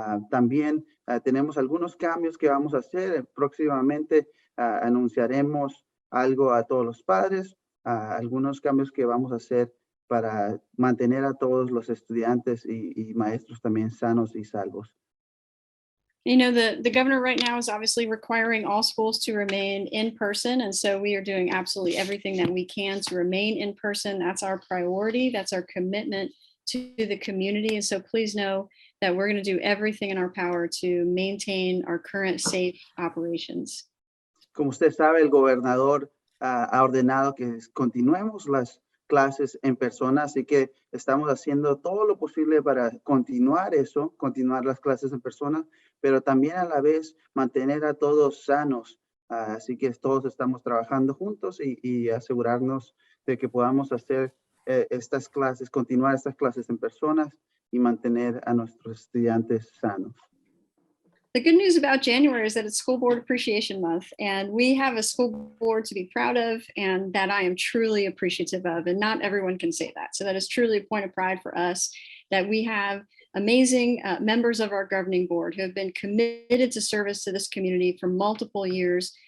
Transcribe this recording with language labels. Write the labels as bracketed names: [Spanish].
[Spanish] También tenemos algunos cambios que vamos a hacer. Próximamente anunciaremos algo a todos los padres, algunos cambios que vamos a hacer para mantener a todos los estudiantes y maestros también sanos y salvos. [English] You know, the governor right now is obviously requiring all schools to remain in person. And so we are doing absolutely everything that we can to remain in person. That's our priority. That's our commitment to the community. And so please know that we're going to do everything in our power to maintain our current safe operations. [Spanish] Como usted sabe, el gobernador ha ordenado que continuemos las clases en persona, así que estamos haciendo todo lo posible para continuar eso, continuar las clases en persona, pero también a la vez mantener a todos sanos. Así que todos estamos trabajando juntos y asegurarnos de que podamos hacer estas clases, continuar estas clases en personas y mantener a nuestros estudiantes sanos. [English] The good news about January is that it's School Board Appreciation Month, and we have a school board to be proud of and that I am truly appreciative of, and not everyone can say that. So that is truly a point of pride for us that we have amazing members of our governing board who have been committed to service to this community for multiple years.